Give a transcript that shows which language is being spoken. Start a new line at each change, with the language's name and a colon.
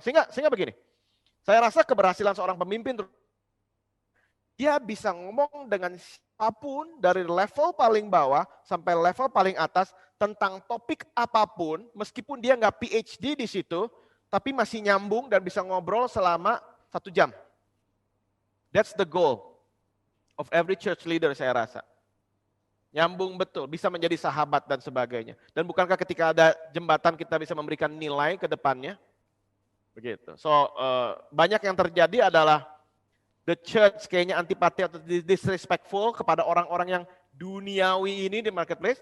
Indonesian: Sehingga begini, saya rasa keberhasilan seorang pemimpin, dia bisa ngomong dengan siapapun dari level paling bawah sampai level paling atas tentang topik apapun, meskipun dia nggak PhD di situ, tapi masih nyambung dan bisa ngobrol selama 1 jam.
English: That's the goal of every church leader
Indonesian: saya rasa. Nyambung betul, bisa menjadi sahabat dan sebagainya. Dan bukankah ketika ada jembatan kita bisa memberikan nilai ke depannya? Begitu. So, banyak yang terjadi adalah the church kayaknya antipati atau disrespectful kepada orang-orang yang duniawi ini di marketplace.